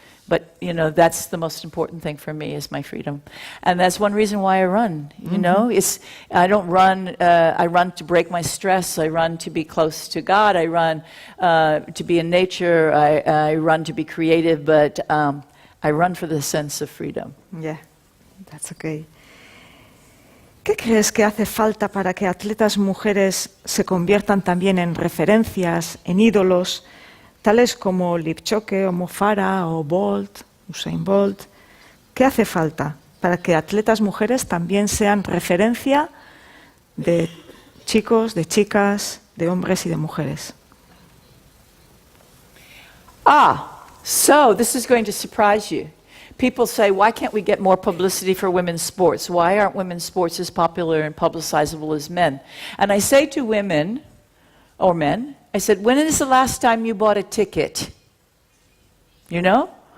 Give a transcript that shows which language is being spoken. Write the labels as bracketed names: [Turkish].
[English] But, you know, that's the most important thing for me is my freedom. And that's one reason why I run, you know. I don't run, I run to break my stress. I run to be close to God. I run to be in nature. I run to be creative, but I run for the sense of freedom. Yeah, that's okay. [Spanish] ¿Qué crees que hace falta para que atletas mujeres se conviertan también en referencias, en ídolos, tales como Lipchoke o Mo Farah o Usain Bolt? ¿Qué hace falta para que atletas mujeres también sean referencia de chicos, de chicas, de hombres y de mujeres? [English] So this is going to surprise you. People say, why can't we get more publicity for women's sports? Why aren't women's sports as popular and publicizable as men? And I say to women, or men, I said, when is the last time you bought a ticket? You know?